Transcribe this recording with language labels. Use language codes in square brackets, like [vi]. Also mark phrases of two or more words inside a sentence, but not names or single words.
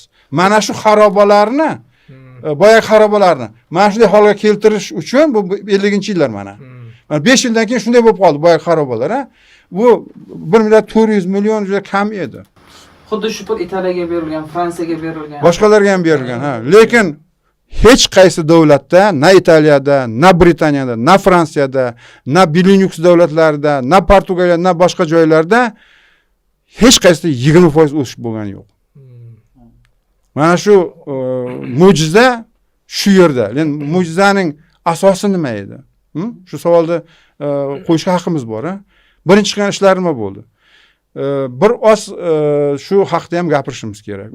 [uz] Mana shu xarobalarni, boya xarobalarni mana shunday holga keltirish uchun bu 50-yillar mana. 5 yildan keyin shunday bo'lib qoldi boya xarobalar, ha. Bu 1 milliard 400 million juda kam edi. Xuddi shu pul Italiyaga berilgan, Fransiyaga berilgan, boshqalarga ham berilgan, ha. Lekin hech qaysi davlatda, na Italiyada, na Britaniyada, na Fransiyada, na Benelux davlatlarida, na Portugaliyada, na boshqa joylarda hech qaysida 20% o'sish bo'lgani yo'q. Mana shu mo'jiza shu yerda. Lekin mo'jizaning asosi nima edi? Shu savolni qo'yishga haqqimiz bor, ha. Birinchi qilgan ishlar nima bo'ldi? Bir oz shu haqda ham gapirishimiz kerak.